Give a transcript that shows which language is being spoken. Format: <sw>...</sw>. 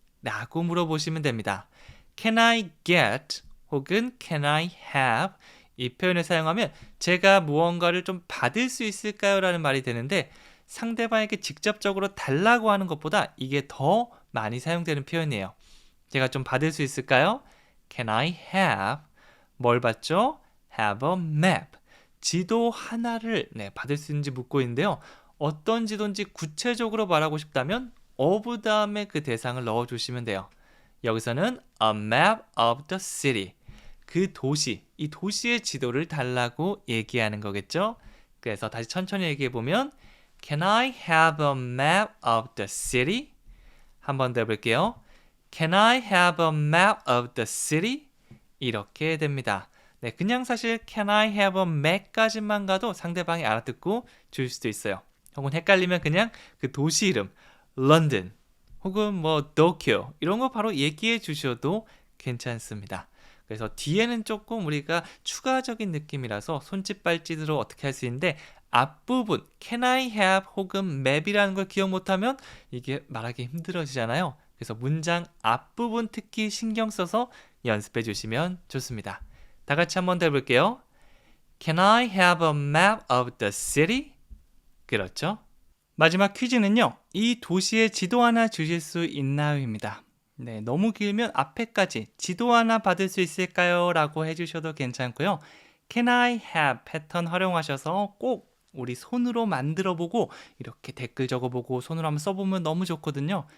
<ko>라고 물어보시면 됩니다.</ko> <en>Can I get</en> <ko>혹은</ko> <en>Can I have</en> <ko>이 표현을 사용하면 제가 무언가를 좀 받을 수 있을까요? 라는 말이 되는데 상대방에게 직접적으로 달라고 하는 것보다 이게 더 많이 사용되는 표현이에요. 제가 좀 받을 수 있을까요?</ko> <en>Can I have</en> <ko>뭘 받죠?</ko> <en>Have a map</en> <ko>지도 하나를 받을 수 있는지 묻고 있는데요. 어떤 지도인지 구체적으로 말하고 싶다면 of 다음에 그 대상을 넣어주시면 돼요. 여기서는</ko> <en>a map of the city</en> <ko>그 도시, 이 도시의 지도를 달라고 얘기하는 거겠죠? 그래서 다시 천천히 얘기해보면</ko> <en>Can I have a map of the city?</en> <ko>한 번 더 해볼게요.</ko> <en>Can I have a map of the city?</en> <ko>이렇게 됩니다. 네, 그냥 사실</ko> <en>Can I have a map</en> <ko>까지만 가도 상대방이 알아듣고 줄 수도 있어요. 혹은 헷갈리면 그냥 그 도시 이름 런던 혹은 뭐 도쿄 이런 거 바로 얘기해 주셔도 괜찮습니다. 그래서 뒤에는 조금 우리가 추가적인 느낌이라서 손짓발짓으로 어떻게 할 수 있는데 앞부분</ko> <en>Can I have</en> <ko>혹은 map이라는 걸 기억 못하면 이게 말하기 힘들어지잖아요. 그래서 문장 앞부분 특히 신경 써서 연습해 주시면 좋습니다. 다 같이 한번 더 해볼게요.</ko> <en>Can I have a map of the city?</en> <ko>그렇죠? 마지막 퀴즈는요. 이 도시의 지도 하나 주실 수 있나요?입니다. 네, 너무 길면 앞에까지 지도 하나 받을 수 있을까요? 라고 해주셔도 괜찮고요. Can I have 패턴 활용하셔서 꼭 우리 손으로 만들어보고 이렇게 댓글 적어보고 손으로 한번 써보면 너무 좋거든요.</ko>